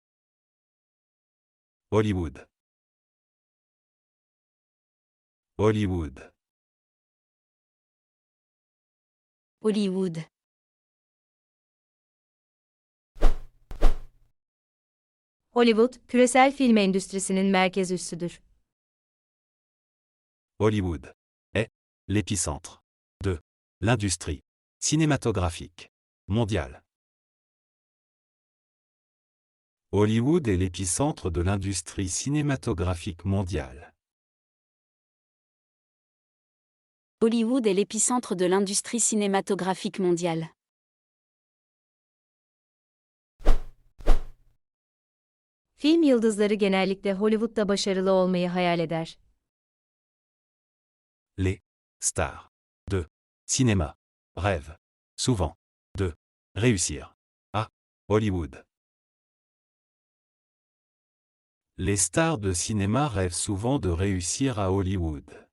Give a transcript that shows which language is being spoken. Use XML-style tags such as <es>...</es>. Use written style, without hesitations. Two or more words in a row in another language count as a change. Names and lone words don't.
<tr>Hollywood. Hollywood. Hollywood. Hollywood, küresel film endüstrisinin merkez üssüdür.</tr> <fr>Hollywood est l'épicentre de l'industrie cinématographique mondiale. Hollywood est l'épicentre de l'industrie cinématographique mondiale. Hollywood est l'épicentre de l'industrie cinématographique mondiale.</fr> <tr>Film yıldızları genellikle Hollywood'da başarılı olmayı hayal eder.</tr> <fr>Les stars de cinéma rêvent souvent de réussir à Hollywood. Les stars de cinéma rêvent souvent de réussir à Hollywood.</fr>